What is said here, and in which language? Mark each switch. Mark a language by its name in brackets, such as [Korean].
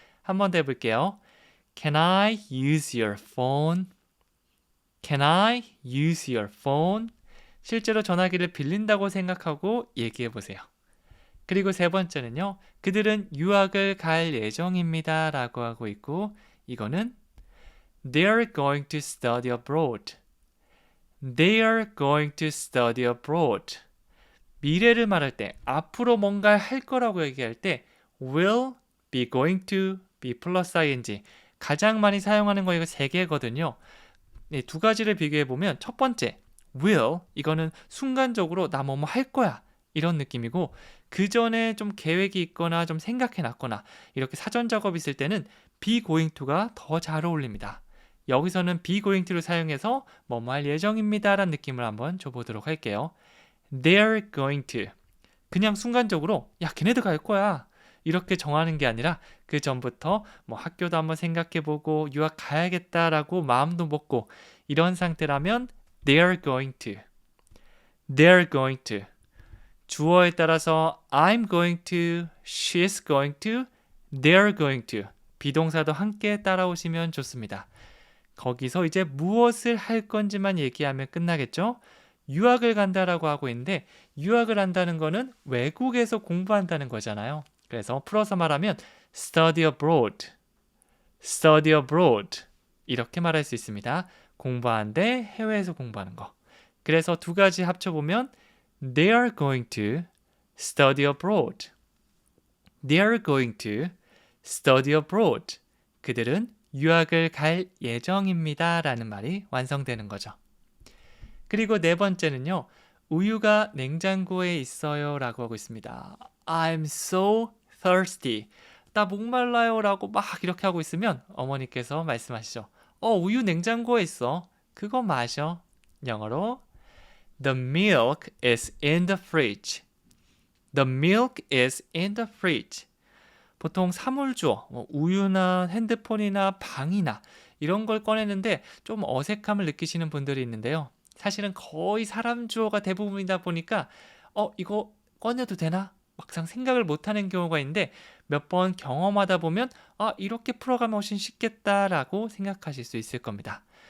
[Korean] 한 번 더 해볼게요. [English] Can I use your phone? Can I use your phone? [Korean] 실제로 전화기를 빌린다고 생각하고 얘기해 보세요. 그리고 세 번째는요. 그들은 유학을 갈 예정입니다. 라고 하고 있고 이거는 [English] They're going to study abroad. They're going to study abroad. [Korean] 미래를 말할 때 앞으로 뭔가를 할 거라고 얘기할 때 will, be going to, be 플러스 ing 가장 많이 사용하는 거 이거 세 개거든요. 두 가지를 비교해 보면 첫 번째 will 이거는 순간적으로 나 뭐뭐 할 거야 이런 느낌이고 그 전에 좀 계획이 있거나 좀 생각해 놨거나 이렇게 사전 작업이 있을 때는 be going to가 더 잘 어울립니다. 여기서는 be going to를 사용해서 뭐뭐 할 예정입니다 라는 느낌을 한번 줘보도록 할게요. [English] They're going to [Korean] 그냥 순간적으로 야 걔네들 갈 거야 이렇게 정하는 게 아니라 그 전부터 뭐 학교도 한번 생각해보고 유학 가야겠다라고 마음도 먹고 이런 상태라면 [English] they're going to. They're going to. [Korean] 주어에 따라서 [English] I'm going to, she's going to, they're going to. [Korean] 비동사도 함께 따라오시면 좋습니다. 거기서 이제 무엇을 할 건지만 얘기하면 끝나겠죠? 유학을 간다라고 하고 있는데 유학을 한다는 거는 외국에서 공부한다는 거잖아요. 그래서 풀어서 말하면 [English] study abroad, study abroad [Korean] 이렇게 말할 수 있습니다. 공부하는데 해외에서 공부하는 거. 그래서 두 가지 합쳐보면 [English] They are going to study abroad. They are going to study abroad. [Korean] 그들은 유학을 갈 예정입니다. 라는 말이 완성되는 거죠. 그리고 네 번째는요. 우유가 냉장고에 있어요. 라고 하고 있습니다. [English] I'm so thirsty. [Korean] 나 목말라요. 라고 막 이렇게 하고 있으면 어머니께서 말씀하시죠. 우유 냉장고에 있어. 그거 마셔. 영어로 [English] The milk is in the fridge. The milk is in the fridge. [Korean] 보통 사물주어, 우유나 핸드폰이나 방이나 이런 걸 꺼내는데 좀 어색함을 느끼시는 분들이 있는데요. 사실은 거의 사람 주어가 대부분이다 보니까 이거 꺼내도 되나? 막상 생각을 못하는 경우가 있는데 몇 번 경험하다 보면 이렇게 풀어가면 훨씬 쉽겠다라고 생각하실 수 있을 겁니다.